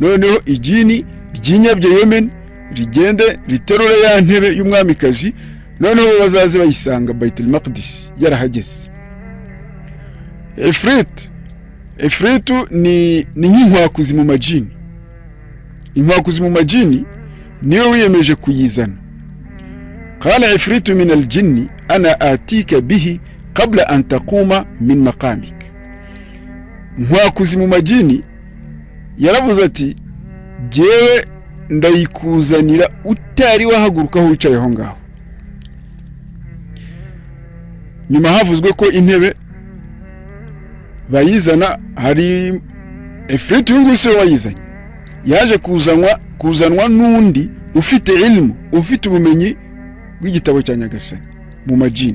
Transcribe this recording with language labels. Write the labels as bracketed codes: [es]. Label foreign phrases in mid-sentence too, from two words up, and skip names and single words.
[rw] Noneho ijini ryinyabye Yemen rigende riterure ya ntebe y'umwamikazi, noneho bazaze bayisanga Baitul Maqdis yarahageze. Ifritu ni nk'inkwakuzi mu majini. Inkwakuzi mu majini niyo wiyemeje kuyizana. [ar] قال عفريت من الجن أنا آتيك به قبل أن تقوم من مقامك. [rw] Inkwakuzi mu majini yaravuze ati jewe ndayikuzanira utari wahaguruka aho wicaye aho ngaho. Nyuma havuzwe ko intebe bayizana, hari Ifritu y'inguse wayizanye yaje kuzanwa n'undi ufite ilmu, ufite ubumenyi bw'igitabo cya Nyagasani mu majini.